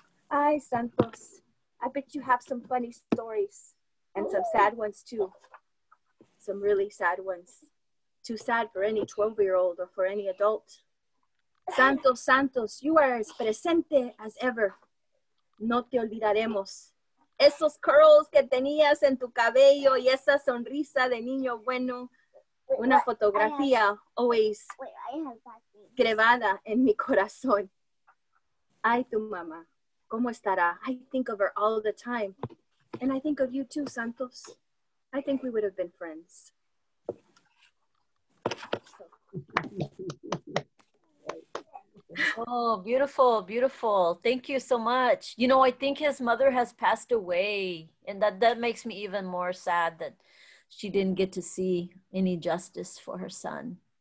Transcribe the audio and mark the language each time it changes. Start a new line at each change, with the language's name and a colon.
English: Ay, Santos, I bet you have some funny stories and some sad ones too. Some really sad ones. Too sad for any 12-year-old or for any adult. Santos, Santos, you are as presente as ever.
Spanish: No te olvidaremos. Esos curls que tenías en tu cabello y esa sonrisa de niño bueno. Una fotografía always grabada en mi corazón. Ay, tu mamá, ¿cómo estará?
English: I think of her all the time. And I think of you too, Santos. I think we would have been friends. Oh, beautiful, beautiful. Thank you so much. You know, I think his mother has passed away, and that makes me even more sad that she didn't get to see any justice for her son.